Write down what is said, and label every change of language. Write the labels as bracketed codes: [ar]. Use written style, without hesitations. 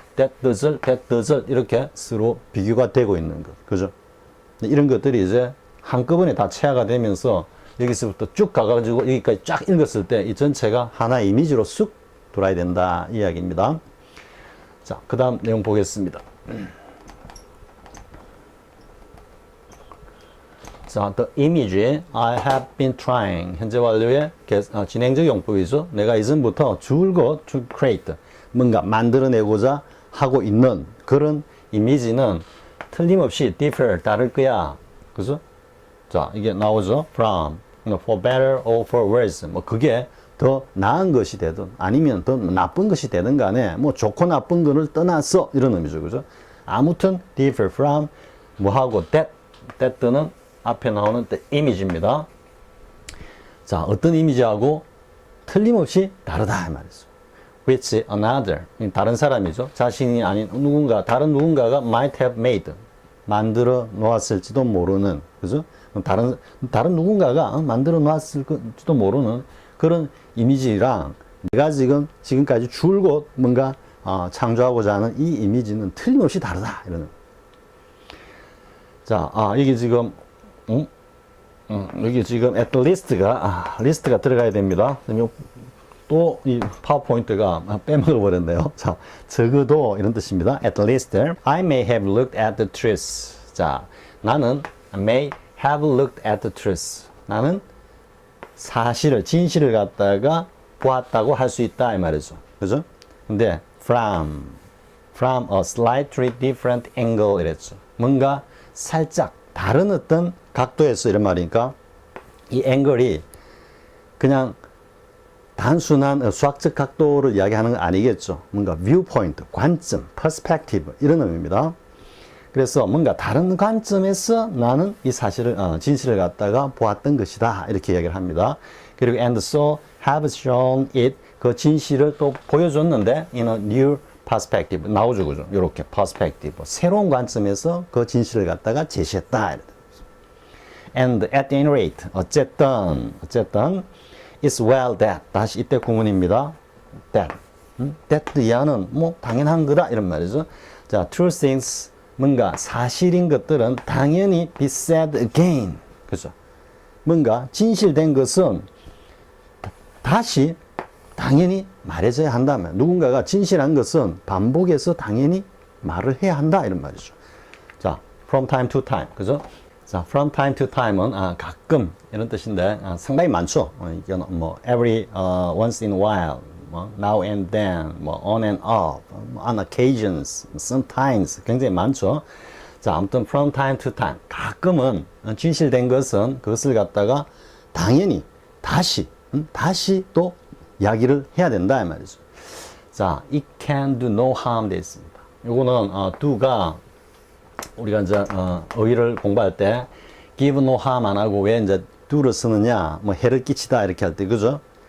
[en] that does [ko] 이렇게 서로 비교가 되고 있는 것. 그죠? 이런 것들이 이제 한꺼번에 다 체화가 되면서 여기서부터 쭉 가가지고 여기까지 쫙 읽었을 때 이 전체가 하나의 이미지로 쑥 돌아야 된다 이야기입니다. 자, 그 다음 내용 보겠습니다. [en] 자, the image I have been trying. [ko] 현재 완료의 진행적 용법이죠. 내가 이전부터 줄곧 [en] to create. [ko] 뭔가 만들어내고자 하고 있는 그런 이미지는 틀림없이 differ, 다를 거야. 그죠? 자, 이게 나오죠. [en] from, for better or for worse. [ko] 뭐, 그게 더 나은 것이 되든 아니면 더 나쁜 것이 되든 간에 뭐 좋고 나쁜 거를 떠나서 이런 의미죠. 그죠? 아무튼 differ from 뭐하고 that는 앞에 나오는 the image입니다. 자, 어떤 이미지하고 틀림없이 다르다 이 말이죠. [en] which another, [ko] 다른 사람이죠. 자신이 아닌 누군가, 다른 누군가가 [en] might have made, [ko] 만들어 놓았을지도 모르는, 그죠? 다른 누군가가 만들어 놓았을지도 모르는 그런 이미지랑 내가 지금까지 줄곧 뭔가 창조하고자 하는 이 이미지는 틀림없이 다르다. 이러는. 자, 이게 지금, 여기 지금 at least가, 리스트가 들어가야 됩니다. 또 이 파워포인트가 빼먹어 버렸네요. 자, 적어도 이런 뜻입니다. [en] At least I may have looked at the truth. 자, [ko] 나는 [en] may have looked at the truth. [ko] 나는 사실을, 진실을 갖다가 보았다고 할 수 있다 이 말이죠. 그죠? 근데 [en] from a slightly different angle [ko] 이랬죠. 뭔가 살짝 다른 어떤 각도에서 이런 말이니까 이 앵글이 그냥 단순한 수학적 각도를 이야기하는 건 아니겠죠. 뭔가 viewpoint, 관점, perspective 이런 의미입니다. 그래서 뭔가 다른 관점에서 나는 이 사실을, 진실을 갖다가 보았던 것이다. 이렇게 이야기를 합니다. 그리고 [en] and so have shown it, [ko] 그 진실을 또 보여줬는데 [en] in a new perspective, [ko] 나오죠. 그죠? 이렇게 perspective, 새로운 관점에서 그 진실을 갖다가 제시했다. [en] And at any rate, [ko] 어쨌든 [en] it's well that, [ko] 다시 이때 구문입니다. that 이하는 뭐 당연한 거다 이런 말이죠. 자, [en] true things, [ko] 뭔가 사실인 것들은 당연히 [en] be said again. [ko] 그죠? 뭔가 진실된 것은 다시 당연히 말해줘야 한다면, 누군가가 진실한 것은 반복해서 당연히 말을 해야 한다 이런 말이죠. [en] 자, from time to time, 그죠? [ko] 자, from time to time은 가끔 이런 뜻인데 상당히 많죠. 이건 뭐 [en] every once in a while, 뭐 now and then, 뭐 on and off, on occasions, sometimes [ko] 굉장히 많죠. 자, 아무튼 from time to time 가끔은 진실된 것은 그것을 갖다가 당연히 다시 또 이야기를 해야 된다 이 말이죠. [en] 자, it can do no harm [ko] 돼 있습니다. 요거는 do가 우리가 이제 어휘를 공부할 때 [en] give no harm [ko] 안 하고 왜 이제 do를 쓰느냐, 뭐 해를 끼치다 이렇게 할 때, 그죠?